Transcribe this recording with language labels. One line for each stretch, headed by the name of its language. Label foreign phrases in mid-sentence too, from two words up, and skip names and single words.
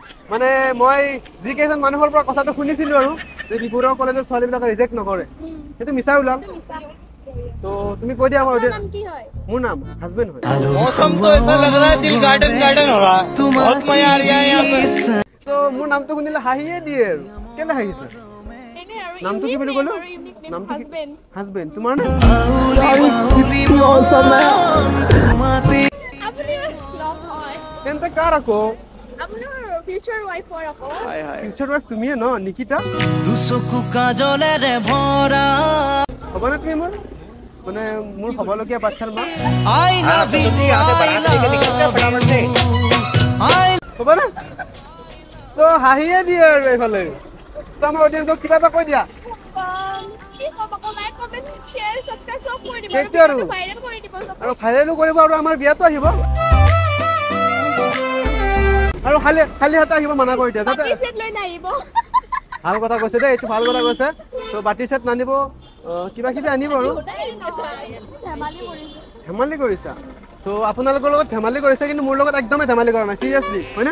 Assamese: মানে মই যি কেইজন মানুহৰ পৰা কথাটো শুনিছিলো আৰু যে ডিব্ৰুগড় কলেজৰ ছোৱালীবিলাকে ৰিজেক্ট নকৰে সেইটো মিছা ওলাল তো তুমি কৈ দিয়া আমাৰ মোৰ নাম হাজবেণ্ড হয়
Hindi: मौसम तो ऐसा लग रहा है दिल गार्डन गार्डन हो रहा है बहुत मजा आ रहा है यहाँ पे
Assamese: তো মোৰ নামটো শুনিলে হাঁহিয়ে দিয়ে আৰু কেলে হাঁহিছা নামটো কি বুলি ক'লো নামটো কি হাজবেণ্ড তোমাৰ নে তেন্তে কাৰ আকৌ
English: future wife or ako. future wife
Assamese: তুমিয়ে ন নিকিতা দুচকু কাজলেৰে ভৰা হ'বনে তুমি মোৰ মানে মোৰ হ'বলগীয়া বাচ্চাৰ মা
English: I love you
Assamese: হ'ব না তো হাঁহিয়ে দিয়ে আৰু এইফালে তো আমাৰ অডিয়েঞ্চক কিবা এটা কৈ দিয়া
English: Like, comment, share, subscribe, so for the
Assamese: সেইটো আৰু viral কৰি দিব আৰু ভাইৰেলো কৰিব আৰু আমাৰ বিয়াতো আহিব আৰু খালি খালি হাতে আহিব মানা কৰি দিয়া যাতে বাটিৰ সেট লৈ নাহিব ভাল কথা কৈছে দেই এইটো ভাল কথা কৈছে তো বাটিৰ সেট নানিব কিবা কিবি আনিব আৰু ধেমালি কৰিছা তো আপোনালোকৰ লগত ধেমালি কৰিছে কিন্তু মোৰ লগত একদমেই ধেমালি কৰা নাই চিৰিয়াছলি হয়নে